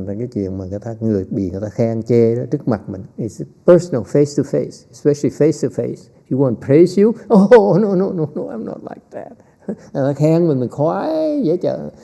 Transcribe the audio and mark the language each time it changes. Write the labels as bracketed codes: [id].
[vi] Cái chuyện mà người ta khen chê đó trước mặt mình, [en] it's personal, face to face, [vi] especially face to face. [en] If you want to praise you, oh no, I'm not like that. [vi] Người ta khen mình khoái dễ chờ.